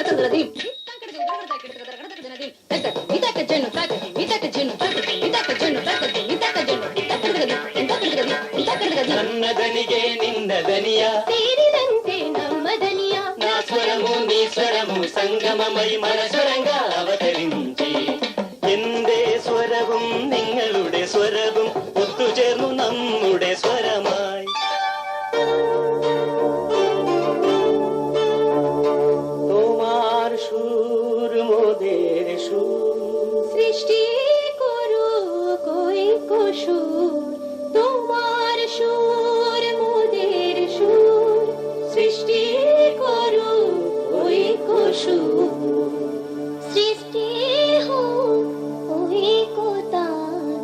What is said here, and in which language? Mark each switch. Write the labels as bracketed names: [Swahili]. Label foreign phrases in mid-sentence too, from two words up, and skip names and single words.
[Kannada] ನನ್ನ ದನಿಗೆ ನಿನ್ನ ದನಿಯ ಸೇರಿದಂತೆ ನಮ್ಮ ದನಿಯ [Telugu] నా స్వరము నీ స్వరము సంగమమాయి మనస్వరంగ అవతరించి [Malayalam] എന്റെ സ്വരവും നിങ്ങളുടെ സ്വരവും ഒത്തുചേർന്നു നമ്മുടെ സ്വരമായി [Bangla] তোমার সুর মোদের সুর সৃষ্টি করো কই সুর তোমার সুর মোদের সুর সৃষ্টি করো কই সুর সৃষ্টি হো ওই কোতান